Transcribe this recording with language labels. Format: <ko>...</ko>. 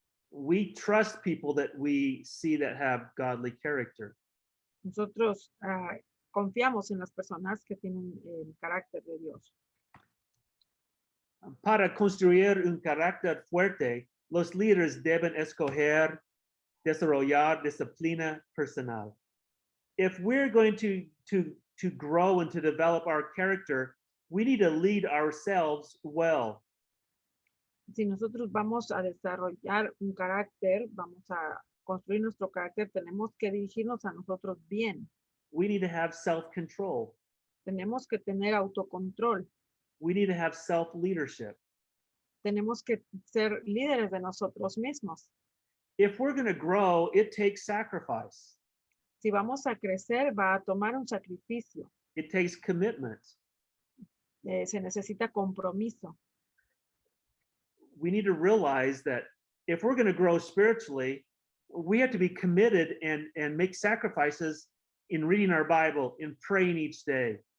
<en>We trust people that we see that have godly character.</en> <es>Nosotros confiamos en las personas que tienen el carácter de Dios. Para construir un carácter fuerte, los líderes deben escoger, desarrollar disciplina personal.</es> <en>If we're going to grow and to develop our character, we need to lead ourselves well.</en> <es>Si nosotros vamos a desarrollar un carácter, vamos a construir nuestro carácter, tenemos que dirigirnos a nosotros bien.</es> <en>We need to have self-control.</en> <es>Tenemos que tener autocontrol.</es> <en>We need to have self-leadership.</en> <es>Tenemos que ser líderes de nosotros mismos.</es> <en>If we're going to grow, it takes sacrifice.</en> <es>Si vamos a crecer, va a tomar un sacrificio.</es> <en>It takes commitment.</en> <es>Se necesita compromiso.</es> <en>We need to realize that if we're going to grow spiritually, we have to be committed and make sacrifices in reading our Bible, in praying each day.</en>